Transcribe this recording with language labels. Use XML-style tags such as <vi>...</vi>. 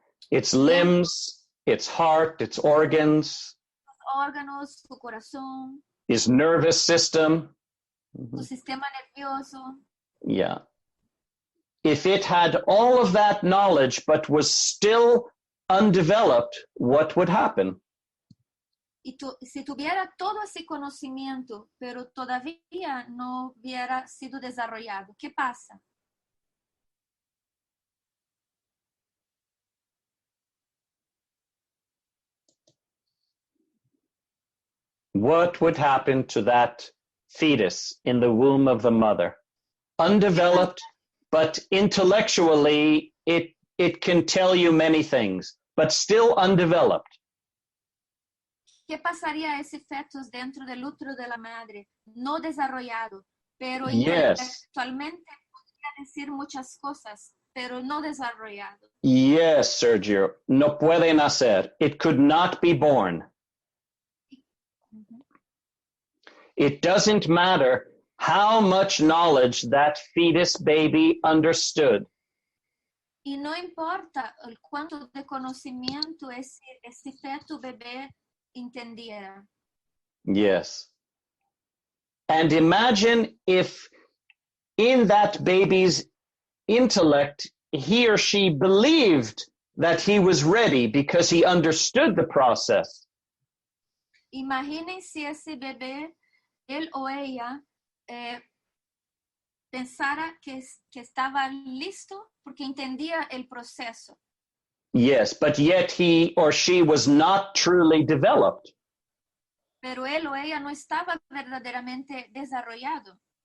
<en>its limbs, its heart, its organs,</en> <es>órganos, su corazón,</es> <en>its nervous system.</en> <es>su sistema nervioso.</es> <en>Yeah. If it had all of that knowledge but was still undeveloped, what would happen?</en> <es>Y si tuviera todo ese conocimiento, pero todavía no hubiera sido desarrollado, ¿qué pasa?</es> <en>What would happen to that fetus in the womb of the mother? Undeveloped, but intellectually it can tell you many things, but still undeveloped.</en> <es>¿Qué pasaría a ese fetus dentro del útero de la madre? No desarrollado, pero</es> <en>Yes.</en> <es>intelectualmente podría decir muchas cosas, pero no desarrollado.</es> <en>Yes, Sergio.</en> <es>No puede nacer.</es> <en>It could not be born. It doesn't matter how much knowledge that fetus baby understood.</en> <es>Y no importa el cuánto de conocimiento ese feto bebé entendiera.</es> <en>Yes. And imagine if in that baby's intellect, he or she believed that he was ready because he understood the process.</en> <es>Imaginen si ese bebé, él o ella, pensara que estaba listo porque entendía el proceso.</es> <en>Yes, but yet he or she was not truly developed.</en> <es>Pero él o ella no estaba verdaderamente desarrollado.</es>